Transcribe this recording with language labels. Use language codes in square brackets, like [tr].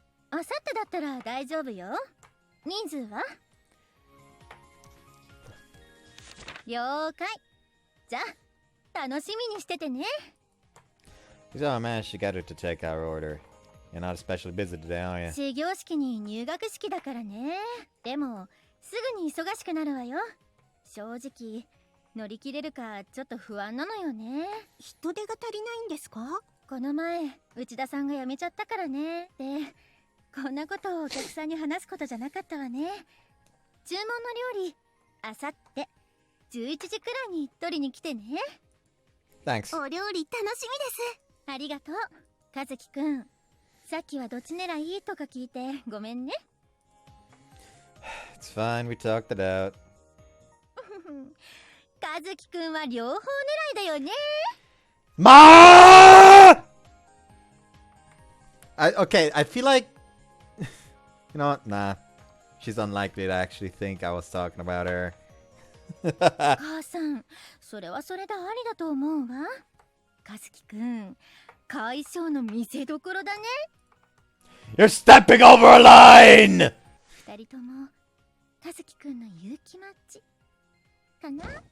[ja] あさってだったら大丈夫よ。人数は？了解。じゃあ楽しみにしててね。 [en] So I managed to get her to take our order. You're not especially busy today, are you? [ja] 始業式に入学式だからね。でもすぐに忙しくなるわよ。正直乗り切れるかちょっと不安なのよね。人手が足りないんですか？この前内田さんが辞めちゃったからね。でこんなことをお客さんに話すことじゃなかったわね。注文の料理あさって11時くらいに取りに来てね。 [en] Thanks. [ja] お料理楽しみです。ありがとう和樹くん。さっきはどっち狙いとか聞いてごめんね。 [en] It's fine, we talked it out. [ja] 和樹くんは両方狙いだよね。 [en] Ma! Okay, I feel like... You know what? Nah. She's unlikely to actually think I was talking about her. [ja] 母さん、それはそれでありだと思うわ。和樹くん、解消の見せどころだね。 [en] You're stepping over a line! [ja] 二人とも和樹くんの勇気マッチかな。